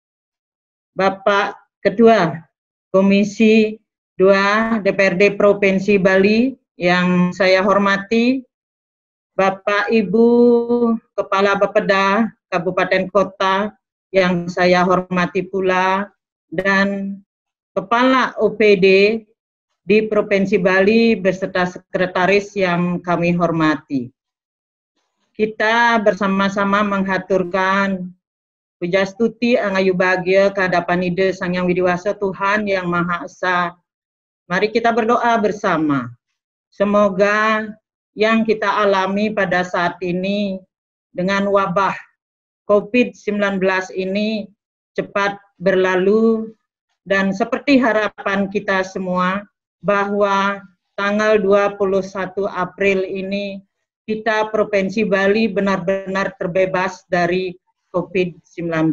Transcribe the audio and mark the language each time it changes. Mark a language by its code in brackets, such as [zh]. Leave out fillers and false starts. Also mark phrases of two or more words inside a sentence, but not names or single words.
[id] Bapak Ketua Komisi 2 DPRD Provinsi Bali yang saya hormati, Bapak Ibu Kepala Bapeda Kabupaten Kota yang saya hormati pula, dan Kepala OPD di Provinsi Bali beserta sekretaris yang kami hormati. Kita bersama-sama menghaturkan [ban] pujastuti angayu bahagia [id] kehadapan Ide Sang Yang Widiwasa Tuhan Yang Maha Esa. Mari kita berdoa bersama. Semoga yang kita alami pada saat ini dengan wabah COVID-19 ini cepat berlalu, dan seperti harapan kita semua bahwa tanggal 21 April ini kita Provinsi Bali benar-benar terbebas dari COVID-19.